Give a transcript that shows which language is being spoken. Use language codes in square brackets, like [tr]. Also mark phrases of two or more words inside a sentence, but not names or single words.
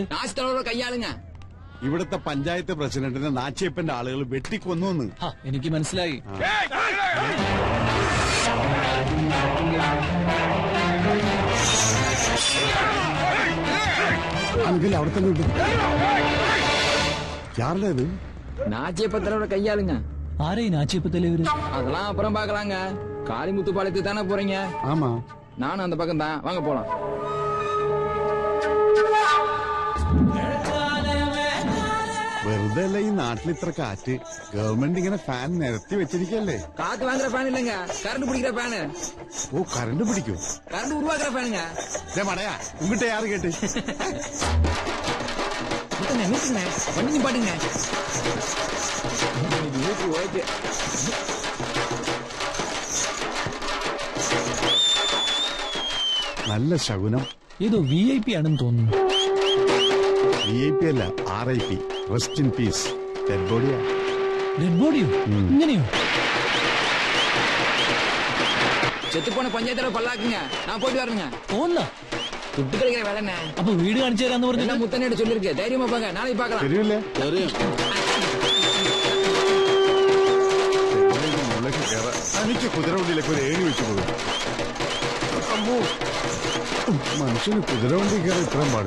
[ml] നാശത്തോടെ കയ്യാളുങ്ങ. ഇവിടുത്തെ പഞ്ചായത്ത് പ്രസിഡന്റിനെ നാച്ചിയപ്പന്റെ ആളുകൾ വെട്ടിക്കൊന്നു. എനിക്ക് മനസ്സിലായി. അവിടെ തന്നെ ഉണ്ട്. [ta] யாருது? நாச்சியப்ப தலைவரோட கையாளுங்க. ஆரே நாச்சியப்ப தலைவர்? அதெல்லாம் அப்புறம் பாக்கலாங்க. காளிமுத்து பாளையத்துக்கு தானே போறீங்க? ஆமா, நானும் அந்த பக்கம் தான். வாங்க போலாம். [ml] വെറുതെ അല്ല ഈ നാട്ടിൽ ഇത്ര കാറ്റ്. ഗവൺമെന്റ് ഇങ്ങനെ ഫാൻ നിരത്തി വെച്ചിരിക്കല്ലേ? [ta] காத்து வாங்குற ஃபேன் இல்லங்க, கரண்ட் பிடிக்கிற ஃபேன். [ml] ഓ, കറണ്ട് പിടിക്കൂ? [ta] கரண்ட் உருவாக்குற ஃபேனுங்க. [ml] മടയാ ഇങ്ങോട്ട് യാറ് കേട്ട് [ta] நிறுத்துங்க, வண்டி நிப்பாட்டுங்க. [ml] നല്ല ശകുനം. ഏതോ VIP ആണെന്ന് തോന്നുന്നു. VIP അല്ല, RIP, [en] rest in peace. dead body-aa. dead body-o? [ml] ഇങ്ങനെയോ? [ta] செத்துப்போன பஞ்சாயத்துல பல்லாக்குங்க. நான் போயிட்டு வரணுங்க. [ml] പോന്ന [ta] துட்டு கிடைக்கிற வேலை என்ன? [ml] അപ്പൊ വീട് കാണിച്ചു തരാന്ന് പറഞ്ഞു. [ta] முத்தனேட்டு சொல்லிருக்கு. தைரியமா போங்க, நாளைக்கு பார்க்கலாம். [ml] തരൂല്ലേ? എനിക്ക് കുതിരവണ്ടിയിലേക്ക് ഒരു ഏണി വെച്ചു പോകും. മനുഷ്യന് കുതിരവണ്ടി കയറി ഇത്രയും പാടും.